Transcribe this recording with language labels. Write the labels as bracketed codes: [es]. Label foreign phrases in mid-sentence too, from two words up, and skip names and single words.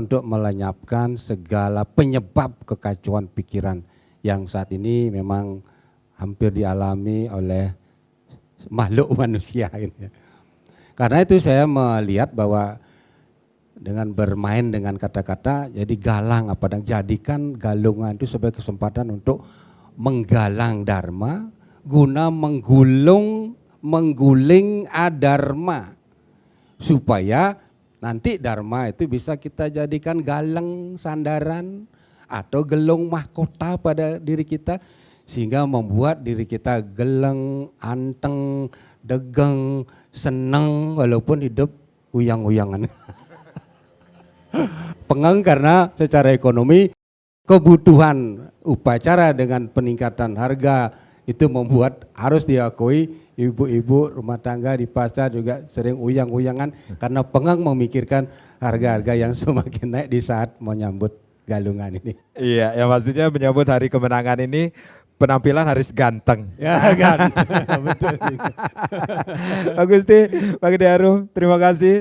[id] Untuk melenyapkan segala penyebab kekacauan pikiran yang saat ini memang hampir dialami oleh makhluk manusia. Gitu. Karena itu saya melihat bahwa dengan bermain dengan kata-kata, jadi galang apadang, jadikan galungan itu sebagai kesempatan untuk menggalang dharma guna mengguling adharma supaya nanti dharma itu bisa kita jadikan galang sandaran atau gelung mahkota pada diri kita sehingga membuat diri kita geleng, anteng, degeng, seneng walaupun hidup uyang-uyangan. Pengang karena secara ekonomi kebutuhan upacara dengan peningkatan harga itu membuat harus diakui ibu-ibu rumah tangga di pasar juga sering uyang-uyangan karena pengang memikirkan harga-harga yang semakin naik di saat menyambut Galungan ini. Iya, yang pastinya menyambut hari kemenangan ini penampilan harus ganteng. Ya kan. Betul. Pak Gusti, Pak Gede Arum, terima kasih.